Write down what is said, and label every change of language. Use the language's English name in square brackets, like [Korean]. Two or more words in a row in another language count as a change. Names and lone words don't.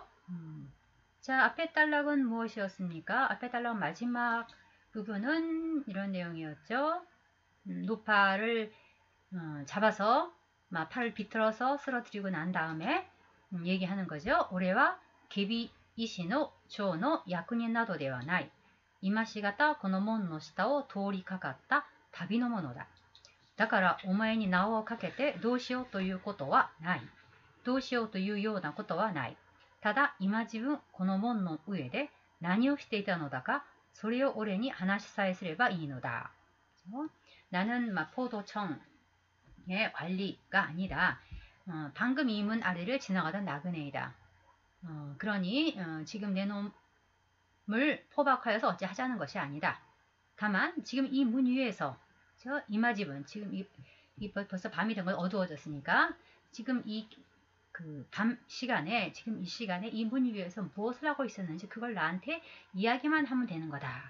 [Korean] 자, 앞에 단락은 무엇이었습니까? 앞에 단락 마지막 부분은 이런 내용이었죠. 노파를 잡아서 팔을 비틀어서 쓰러뜨리고 난 다음에 얘기하는 거죠. [Japanese] おれは検非違使の庁の役人などではない。今しがたこの門の下を通りかかった旅の者だ。だからお前に縄をかけてどうしようということはない。どうしようというようなことはない。ただ今自分この門の上で何をしていたのだかそれを俺に話しさえすればいいのだ. [Korean] 나는 포도청의 관리가 아니라 방금 이 문 아래를 지나가던 나그네이다. 그러니 지금 내 놈을 포박하여서 어찌하자는 것이 아니다. 다만 지금 이 문 위에서 이마집은 지금 벌써 밤이 된 건 어두워졌으니까 지금 밤 시간에 지금 이 시간에 이 문 위에서 무엇을 하고 있었는지 그걸 나한테 이야기만 하면 되는 거다.